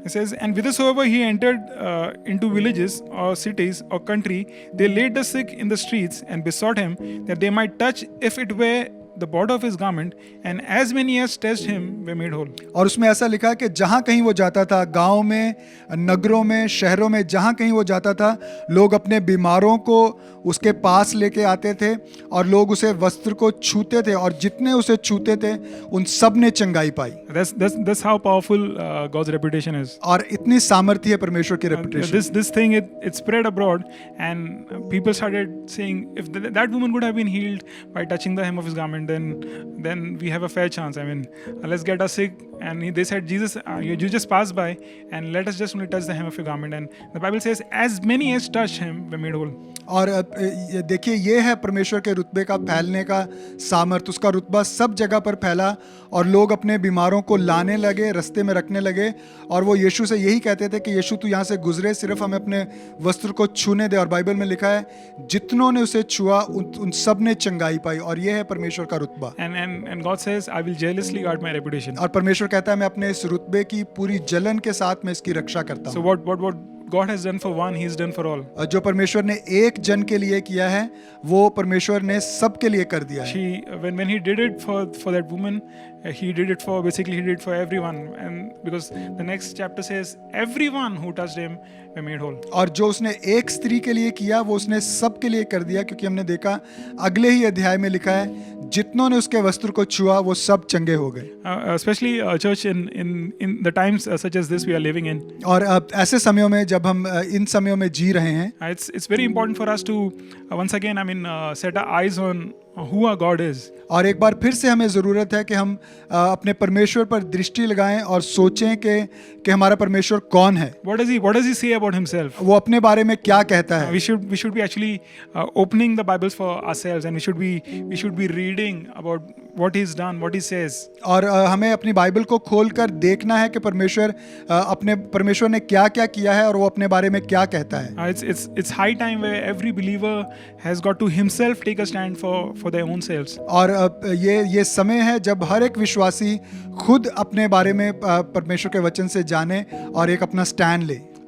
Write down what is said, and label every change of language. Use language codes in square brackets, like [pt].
[en] It says, and whithersoever he entered into villages or cities or country, they laid the sick in the streets and besought him that they might touch, if it were the border of his garment, and as many as touched him were made whole. [hi] और उसमें ऐसा लिखा है कि जहाँ कहीं वो जाता था, गांव में, नगरों में, शहरों में, जहाँ कहीं वो जाता था, लोग अपने बीमारों को उसके पास लेके आते थे और लोग उसे वस्त्र को छूते थे और जितने उसे छूते थे उन सब ने चंगाई पाई. [en] That's how powerful God's reputation is. [hi] और इतनी सामर्थ्य है परमेश्वर की reputation. [en] This thing it spread abroad, and people started saying, if that woman could have been healed by touching the hem of his garment, then we have a fair chance. I mean, let's get her sick. And they said, Jesus, you just pass by and let us just only touch the hem of your garment. And the Bible says, as many as touched him were made whole. [hi] और देखिए, ये है परमेश्वर के रुतबे का फैलने का सामर्थ. उसका रुतबा सब जगह पर फैला और लोग अपने बीमारों को लाने लगे, रास्ते में रखने लगे और वो यीशु से यही कहते थे कि यीशु तू यहाँ से गुजरे, सिर्फ हमें अपने वस्त्र को छूने दे. और बाइबल में लिखा है, जितनों ने उसे छुआ उन सब ने चंगाई पाई. और ये है परमेश्वर का का रुतबा। [en] And God says, I will jealously guard my reputation. [hi] और परमेश्वर कहता है मैं अपने इस रुतबे की पूरी जलन के साथ मैं इसकी रक्षा करता [en] So [hi] हूँ। [en] what God has done for one, He's done for all. [hi] और जो परमेश्वर ने एक जन के लिए किया है वो परमेश्वर ने सबके लिए कर दिया है। [en] When He did it for that woman, He did it for everyone. And because the next chapter says, everyone who touched Him were made whole. [hi] और जो उसने एक स्त्री के लिए किया वो उसने सबके लिए कर दिया, क्योंकि हमने देखा अगले ही अध्याय में लिखा है जितनों ने उसके वस्त्र को छुआ वो सब चंगे हो गए। [en] Especially church in the times such as this we are living in. [hi] और ऐसे समयों में जब हम इन समयों में जी रहे हैं, [en] It's very important for us to once again set our eyes on who our God is. [hi] और एक बार फिर से हमें ज़रूरत है कि हम अपने परमेश्वर पर दृष्टि लगाएं और सोचें कि हमारा परमेश्वर कौन है, [en] What does he say about himself? [hi] वो अपने बारे में क्या कहता है। [en] We should be actually opening the Bibles for ourselves, and we should be reading about what He's done, what He says. [hi] और हमें अपनी बाइबल को खोलकर देखना है कि परमेश्वर ने क्या क्या किया है और वो अपने बारे में क्या कहता है। [en] It's high time where every believer has got to himself take a stand for their own selves. [hi] और ये समय है जब हर एक विश्वासी खुद अपने बारे में परमेश्वर के वचन से जाने और एक अपना स्टैंड ले।